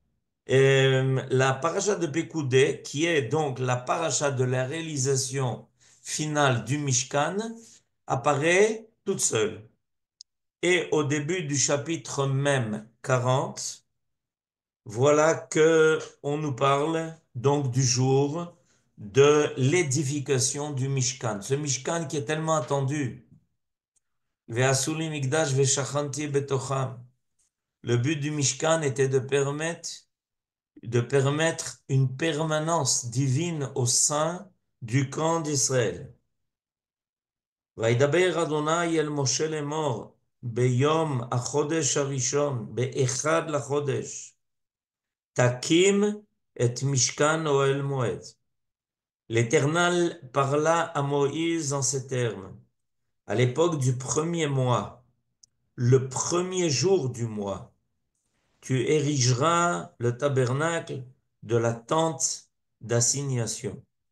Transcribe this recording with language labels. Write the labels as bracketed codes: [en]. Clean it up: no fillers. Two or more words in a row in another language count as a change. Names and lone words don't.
[fr] La paracha de Pekoudé, qui est donc la paracha de la réalisation finale du Mishkan, apparaît toute seule. Et au début du chapitre même 40, voilà que on nous parle donc du jour de l'édification du Mishkan. Ce Mishkan qui est tellement attendu. [he] ועשו לי מקדש ושכנתי בתוכם. [fr] Le but du Mishkan était de permettre une permanence divine au sein du camp d'Israël. [he] וידבר אדוני אל משה לאמור ביום החודש הראשון באחד לחודש תקים את משכן אוהל מועד. [fr] L'Éternel parla à Moïse en ces termes. À l'époque du premier mois, le premier jour du mois, tu érigeras le tabernacle de la tente d'assignation.